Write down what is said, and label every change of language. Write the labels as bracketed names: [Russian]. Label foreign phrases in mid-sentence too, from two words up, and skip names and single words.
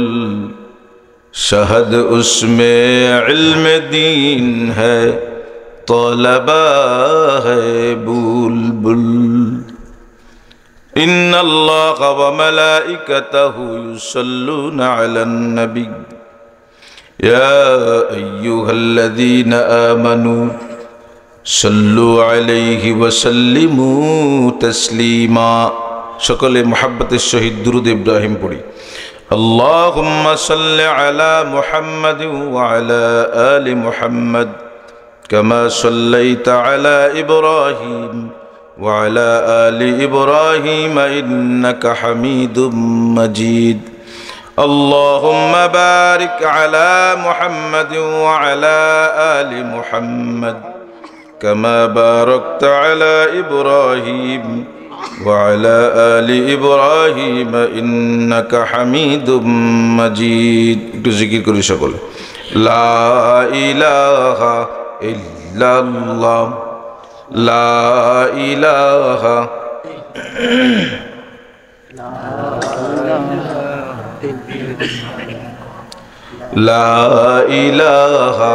[Hindi] शहद उसमें इल्म दीन है, तलबा है बुलबुल। [Arabic] إن الله وملائكته يصلون على النبي يا أيها الذين آمنوا صلوا عليه وسلموا تسليما. [Bangla] সকলে মোহাব্বতের সহিত দরুদ ইব্রাহিম পড়ি। [Arabic] اللهم صل على محمد وعلى آل محمد كما صليت على إبراهيم وعلى آل إبراهيم إنك حميد مجيد. اللهم بارك على محمد وعلى آل محمد كما باركت على إبراهيم وعلى آل إبراهيم إنك حميد مجيد. [Bangla] একটু জিকির করি সকলে। [Arabic] لا إله إلا الله، لا إله لا إله